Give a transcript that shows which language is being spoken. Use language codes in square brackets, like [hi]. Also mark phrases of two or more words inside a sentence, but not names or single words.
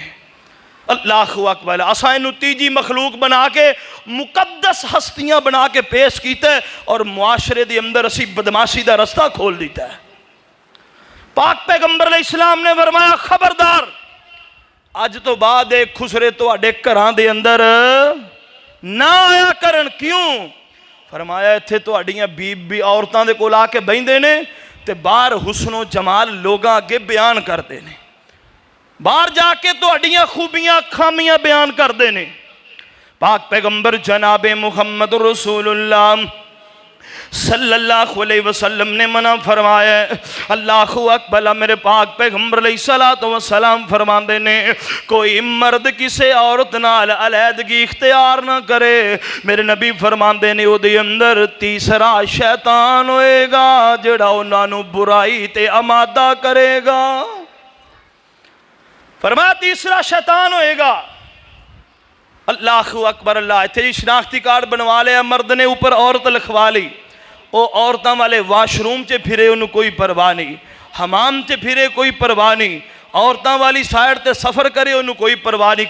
[pa] اللہ اکبر، اساں انہوں تیجی مخلوق بنا کے مقدس ہستیاں بنا کے پیش کیتا ہے اور معاشرے دے اندر اسی بدماشی دا رستہ کھول دیتا ہے. پاک پیغمبر علیہ السلام نے فرمایا خبردار، اج تو بعد ایک خسرے تو اڈے گھراں دے اندر نہ آیا کرن. کیوں؟ فرمایا ایتھے تو اڈیاں بی عورتاں دے کول آ کے بہندے نے تے باہر حسن و جمال لوگاں اگے بیان کردے نے، باہر جا کے تو اڈیاں خوبیاں خامیاں بیان کردے نے. پاک پیغمبر جناب محمد رسول اللہ صلی اللہ علیہ وسلم نے منع فرمایا ہے. اللہ اکبر، میرے پاک پیغمبر علیہ السلام فرماندے نے کوئی مرد کسے عورت نال علیحدگی اختیار نہ کرے. میرے نبی فرماندے نے او دے اندر تیسرا شیطان ہوئے گا جڑا انہاں نوں برائی تے آمادہ کرے گا. فرمایا تیسرا شیطان ہوئے گا. اللہ اکبر اللہ، اتھے جی شناختی کارڈ بنوا لیا مرد نے، اوپر عورت لکھوا لی. او عورتاں والے واش روم چے پھرے انہوں کوئی پرواہ نہیں، حمام چے پھرے کوئی پرواہ نہیں، عورتاں والی سائڈ تے سفر کرے انہوں کوئی پرواہ نہیں.